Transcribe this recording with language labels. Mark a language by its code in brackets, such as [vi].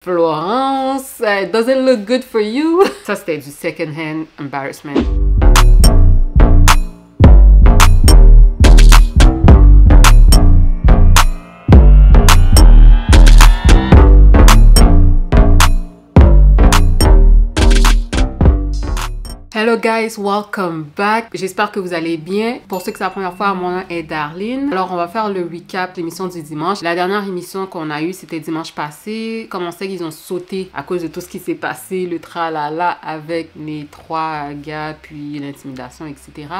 [en] Florence, it doesn't look good for you. [fr] Ça, c'était du second-hand embarrassment. [en] Hello guys, welcome back. [fr] J'espère que vous allez bien. Pour ceux que c'est la première fois, mon nom est Darlene. Alors, on va faire le recap de l'émission du dimanche. La dernière émission qu'on a eue, c'était dimanche passé. Comme on sait qu'ils ont sauté à cause de tout ce qui s'est passé, le tralala avec les 3 gars, puis l'intimidation, etc.